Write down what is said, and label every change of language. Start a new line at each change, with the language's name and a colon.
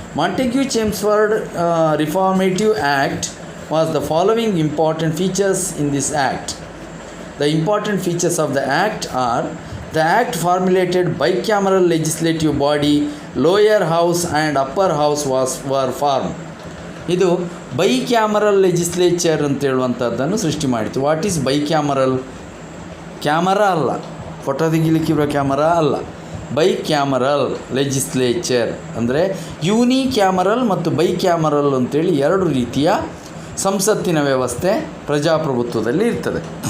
English: Montagu James ford reformative act was the following important features in this act. The important features of the Act are: the Act formulated bicameral legislative body, lower house and upper house were formed.
Kannada: ಇದು ಬೈಕ್ಯಾಮರಲ್ legislature ಅಂತ ಹೇಳುವಂಥದ್ದನ್ನು ಸೃಷ್ಟಿ ಮಾಡಿತು.
English: What is bicameral?
Kannada: Camera ಅಲ್ಲ, photo ತೆಗಿಲಿಕ್ಕಿರೋ camera ಅಲ್ಲ, ಬೈಕ್ಯಾಮರಲ್ legislature ಅಂದರೆ ಯೂನಿಕ್ಯಾಮರಲ್ ಮತ್ತು ಬೈಕ್ಯಾಮರಲ್ ಅಂತೇಳಿ ಎರಡು ರೀತಿಯ ಸಂಸತ್ತಿನ ವ್ಯವಸ್ಥೆ ಪ್ರಜಾಪ್ರಭುತ್ವದಲ್ಲಿ ಇರ್ತದೆ.